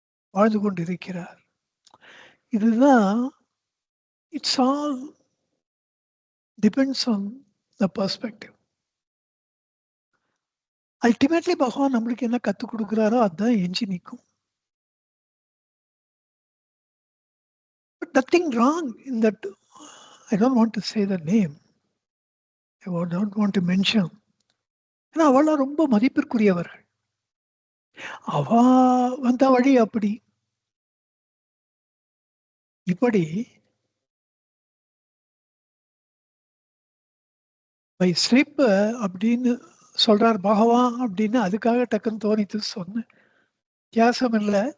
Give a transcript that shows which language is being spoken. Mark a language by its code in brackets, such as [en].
[ta] வாழ்ந்து கொண்டிருக்கிறார். இதுதான் [en] It's all depends on the perspective. [ta] Ultimately பகவான் நம்மளுக்கு என்ன கத்துக் குடுக்குறாரோ அதுதான் எஞ்சி நிக்கும். [en] But nothing wrong in that. I don't want to say the name. I don't want to mention. [ta] ஏன்னா அவள்லாம் ரொம்ப மதிப்பிற்குரியவர்கள். அவ வந்த வழி அப்படி. இப்படி [en] by slip [ta] அப்படின்னு சொல்றார் பகவான் அப்படின்னு அதுக்காக டக்குன்னு தோணித்து சொன்னேன். வித்தியாசம் இல்ல.